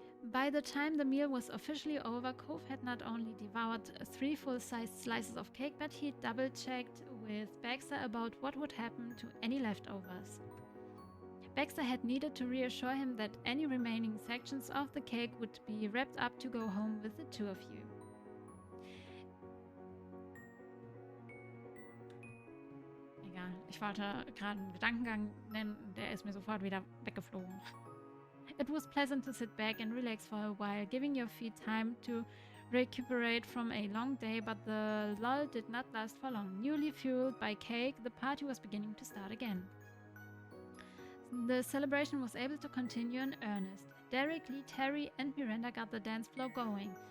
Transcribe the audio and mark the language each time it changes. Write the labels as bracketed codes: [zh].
[en] By the time the meal was officially over, Kove had not only devoured 3 full-sized slices of cake, but he double-checked with Baxter about what would happen to any leftovers. Baxter had needed to reassure him that any remaining sections of the cake would be wrapped up to go home with the 2 of you. [de] Egal, ich wollte gerade einen Gedankengang nennen, der ist mir sofort wieder weggeflogen. [en] It was pleasant to sit back and relax for a while, giving your feet time to recuperate from a long day, but the lull did not last for long. Newly fueled by cake, the party was beginning to start again. The celebration was able to continue in earnest. Derek, Lee, Terry, and Miranda got the dance floor going.